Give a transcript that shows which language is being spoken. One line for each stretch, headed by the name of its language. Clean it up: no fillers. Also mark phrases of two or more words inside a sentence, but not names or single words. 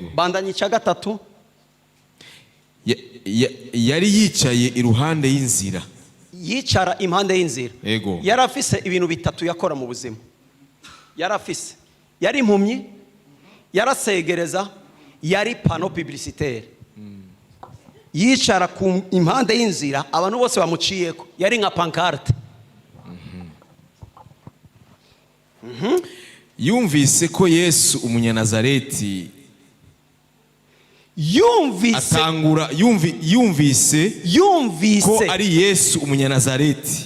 Rundi: Bandanye cya gatatu. Yari yicaye iruhande y'inzira. Yicara impande y'inzira. Yego. Yarafise ibintu bitatu yakora mu buzima. Yarafise, yari impumyi, yarasegereza, yari
French: pano publicitaire.
Rundi: Yicara ku impande y'inzira, abantu bose bamuciyeko, yari nka pancarte. Yumvise ko Yesu umunyanazareti yumvise ko ari Yesu umunyanazareti.